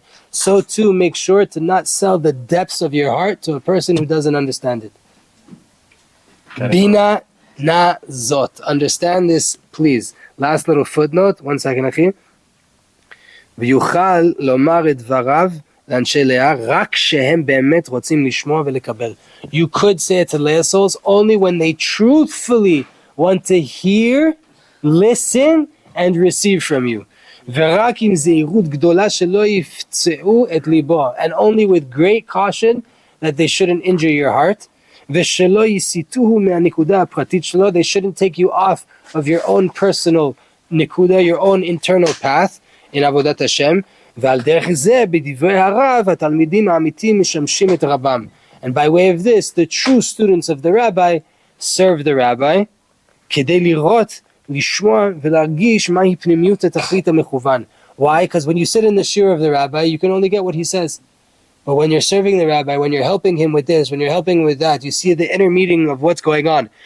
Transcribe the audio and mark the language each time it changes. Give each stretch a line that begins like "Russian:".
English: So too, make sure to not sell the depths of your heart to a person who doesn't understand it.
Hebrew: Bina na zot.
English: Understand this, please. Last little footnote. 1 second, Achi.
Hebrew: ויוכל לומר את דבריו לאנשי לאה רק שהם באמת רוצים לשמוע ולקבל.
English: You could say it to Leah souls only when they truthfully want to hear, listen, and receive from you.
Hebrew: ורק עם זהירות גדולה שלא יפצעו את ליבו,
English: and only with great caution that they shouldn't injure your heart.
Hebrew: ושלא יסיתוהו מהנקודה הפרטית שלו,
English: they shouldn't take you off of your own personal נקודה, your own internal path.
Hebrew: in עבודת השם, ועל דרך זה בדברי הרב התלמידים האמיתיים משמשים את רבם.
English: And by way of this, the true students of the rabbi serve the rabbi,
Hebrew: כדי לראות, לשמוע ולהרגיש מהי פנימיות התכלית המכוון.
English: Why? Because when you sit in the shiur of the rabbi, you can only get what he says. But when you're serving the rabbi, when you're helping him with this, when you're helping him with that, you see the inner meaning of what's going on.